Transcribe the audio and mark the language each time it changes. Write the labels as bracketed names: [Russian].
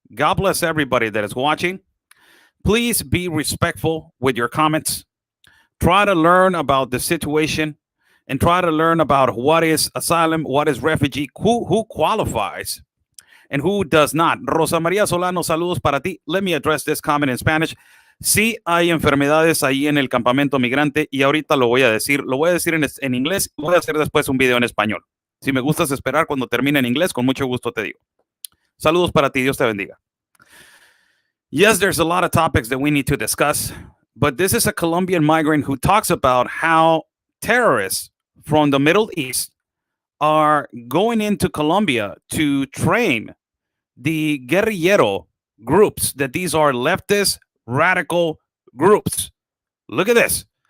[English] God bless everybody that is watching. Please be respectful with your comments. Try to learn about the situation and try to learn about what is asylum, what is refugee, who qualifies and who does not. Rosa Maria Solano, [Spanish] saludos para ti. [English] Let me address this comment in Spanish. [Spanish] Sí hay enfermedades ahí en el campamento migrante y ahorita lo voy a decir en inglés, voy a hacer después un video en español. Si me gustas esperar cuando termine en inglés, con mucho gusto te digo. Saludos para ti. Dios te bendiga. [English] Yes, there's a lot of topics that we need to discuss, but this is a Colombian migrant who talks about how terrorists from the Middle East are going into Colombia to train the guerrillero groups, that these are leftist radical groups. Look at this.